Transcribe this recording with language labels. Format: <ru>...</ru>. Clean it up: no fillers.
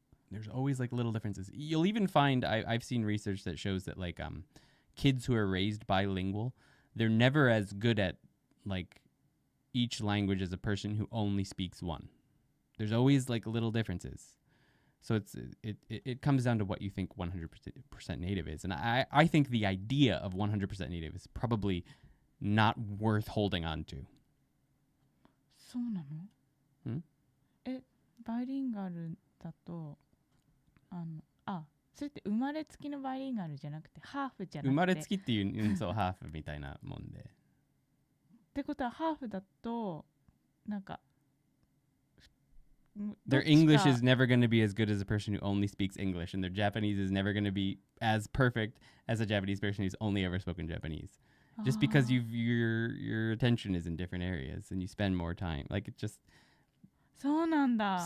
<en>There's always like little differences. You'll even find, I've seen research that shows that like kids who are raised bilingual, they're never as good at like each language as a person who only speaks one. There's always like little differences. So it comes down to what you think 100% native is. And I think the idea of 100% native is probably not worth holding on to.</en> <ja>そうなの？バイリンガルだとそれって生まれつきのバイリンガルじゃなくてハーフじゃなくて生まれつきっていう、うん、そう、ハーフみたいなもんで。ってことはハーフだとなんか</ja> <en>Their English is never going to be as good as a person who only speaks English, and their Japanese is never going to be as perfect as a Japanese person who's only ever spoken Japanese. Just because your attention is in different areas and you spend more time, like it just</en> <ja>そうなんだ</ja>